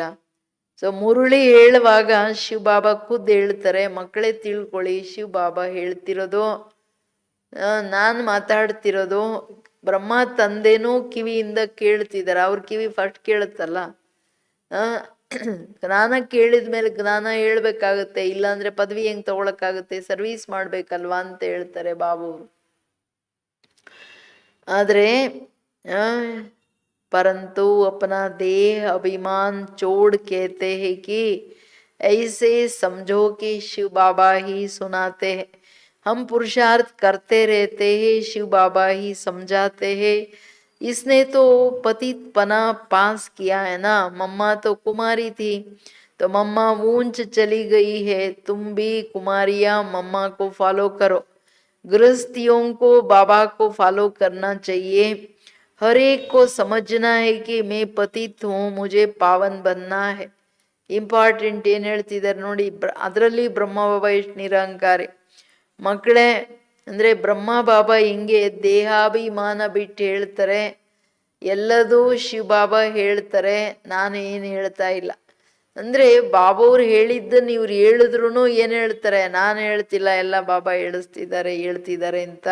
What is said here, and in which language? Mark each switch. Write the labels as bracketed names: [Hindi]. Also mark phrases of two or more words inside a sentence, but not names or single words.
[Kannada] ಸೊ ಮುರುಳಿ ಹೇಳುವಾಗ ಶಿವ ಬಾಬಾ ಖುದ್ದು ಹೇಳ್ತಾರೆ, ಮಕ್ಕಳೇ ತಿಳ್ಕೊಳ್ಳಿ, ಶಿವ ಬಾಬಾ ಹೇಳ್ತಿರೋದು, ನಾನು ಮಾತಾಡ್ತಿರೋದು, ಬ್ರಹ್ಮ ತಂದೆನೂ ಕಿವಿಯಿಂದ ಕೇಳ್ತಿದ್ದಾರೆ. ಅವ್ರ ಕಿವಿ ಫಸ್ಟ್ ಕೇಳುತ್ತಲ್ಲ. ಜ್ಞಾನ ಕೇಳಿದ್ಮೇಲೆ ಜ್ಞಾನ ಹೇಳ್ಬೇಕಾಗತ್ತೆ, ಇಲ್ಲಾಂದ್ರೆ ಪದವಿ ಹೆಂಗ್ ತಗೊಳಕ್ಕಾಗುತ್ತೆ, ಸರ್ವೀಸ್ ಮಾಡ್ಬೇಕಲ್ವಾ ಅಂತ ಹೇಳ್ತಾರೆ ಬಾಬುರು. [Hindi] ಆದ್ರೆ परंतु अपना देह अभिमान छोड़ कहते हैं कि ऐसे समझो कि शिव बाबा ही सुनाते हैं. हम पुरुषार्थ करते रहते हैं, शिव बाबा ही समझाते हैं. इसने तो पतित पना पास किया है ना. मम्मा तो कुमारी थी, तो मम्मा ऊंच चली गई है. तुम भी कुमारियां मम्मा को फॉलो करो. गृहस्थियों को बाबा को फॉलो करना चाहिए. हर एक को समझना है कि मैं पतित हूँ, मुझे पावन बनना है. [Kannada] ಇಂಪಾರ್ಟೆಂಟ್ ಏನು ಹೇಳ್ತಿದ್ದಾರೆ ನೋಡಿ. ಅದರಲ್ಲಿ ಬ್ರಹ್ಮ ಬಾಬಾ ಎಷ್ಟು ನಿರಂಕಾರಿ ಮಕ್ಕಳೇ. ಅಂದರೆ ಬ್ರಹ್ಮ ಬಾಬಾ ಹಿಂಗೆ ದೇಹಾಭಿಮಾನ ಬಿಟ್ಟು ಹೇಳ್ತಾರೆ, ಎಲ್ಲದೂ ಶಿವ ಬಾಬಾ ಹೇಳ್ತಾರೆ, ನಾನು ಏನು ಹೇಳ್ತಾ ಇಲ್ಲ. ಅಂದರೆ ಬಾಬಾವ್ರು ಹೇಳಿದ್ದನ್ನು ಇವ್ರು ಹೇಳಿದ್ರು ಏನು ಹೇಳ್ತಾರೆ, ನಾನು ಹೇಳ್ತಿಲ್ಲ, ಎಲ್ಲ ಬಾಬಾ ಹೇಳ್ತಿದ್ದಾರೆ ಅಂತ.